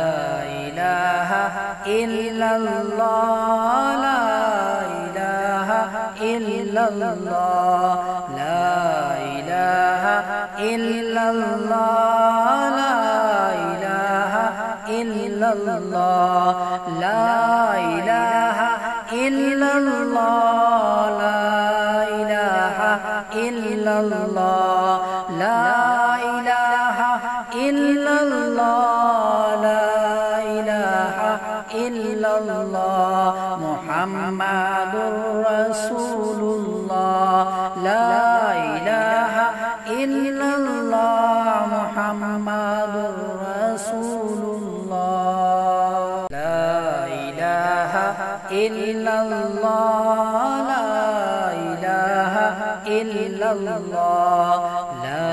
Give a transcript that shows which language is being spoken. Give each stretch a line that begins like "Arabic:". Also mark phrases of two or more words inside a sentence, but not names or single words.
Arabic: إله إلا الله لا إله إلا الله لا إله إلا الله لا إله إلا الله, لا إله إلا الله لا إله إلا الله لا إله إلا الله لا إله إلا الله محمد رسول الله لا محمد رسول الله لا إله إلا الله لا إله إلا الله لا